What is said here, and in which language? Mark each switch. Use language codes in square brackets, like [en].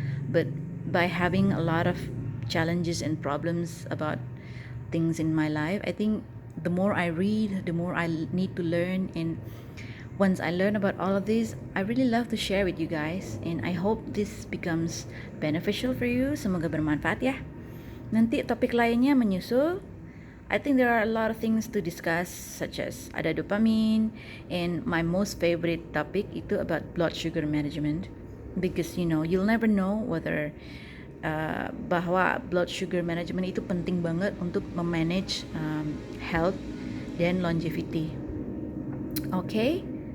[en] But by having a lot of challenges and problems about things in my life, I think the more I read, the more I need to learn, and once I learn about all of this, I really love to share with you guys, and I hope this becomes beneficial for you. [id] Semoga bermanfaat ya. Nanti topik lainnya menyusul. [en] I think there are a lot of things to discuss, such as ada dopamine, and my most favorite topic itu about blood sugar management. Because you'll never know whether bahwa blood sugar management [id] itu penting banget untuk memanage [en] health dan longevity. Okay,